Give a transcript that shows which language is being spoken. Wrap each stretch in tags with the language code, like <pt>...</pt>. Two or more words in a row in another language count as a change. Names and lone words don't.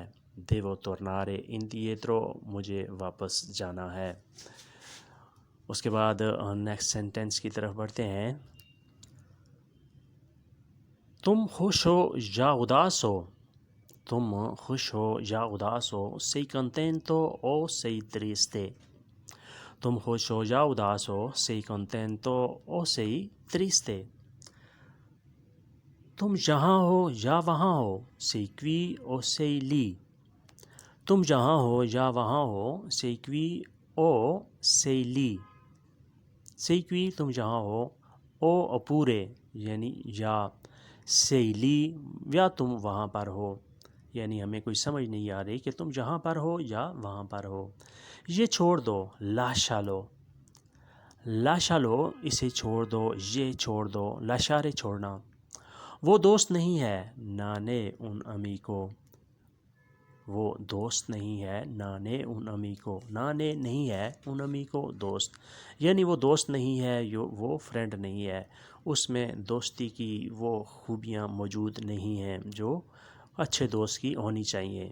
<it>devo tornare indietro,</it> <ur>مجھے واپس جانا ہے۔ اس کے بعد</ur> <en>next sentence</en> <ur>کی طرف بڑھتے ہیں۔ تم خوش ہو یا اداس ہو، تم خوش ہو یا اداس ہو،</ur> <it>sei contento o sei triste،</it> <ur>تم خوش ہو یا اداس ہو،</ur> <it>sei contento o sei triste۔</it> <ur>تم جہاں ہو یا وہاں ہو،</ur> <it>sei qui o sei lì،</it> <ur>تم جہاں ہو یا وہاں ہو،</ur> <it>sei qui o sei lì، sei qui</it> <ur>تم جہاں ہو،</ur> <it>o oppure</it> <ur>یعنی یا،</ur> <it>sei lì</it> <ur>یا تم وہاں پر ہو، یعنی ہمیں کوئی سمجھ نہیں آ رہی کہ تم جہاں پر ہو یا وہاں پر ہو۔ یہ چھوڑ دو، لاشا لو، لاشا لو اسے چھوڑ دو، یہ چھوڑ دو، لاشارے چھوڑنا۔ وہ دوست نہیں ہے،</ur> <it>non è un amico,</it> <ur>وہ دوست نہیں ہے،</ur> <it>non è un amico,</it> <ur>نانے نہیں ہے،</ur> <it>un amico</it> <ur>دوست، یعنی وہ دوست نہیں ہے، وہ فرینڈ نہیں ہے، اس میں دوستی کی وہ خوبیاں موجود نہیں ہیں جو اچھے دوست کی ہونی چاہیے۔</ur>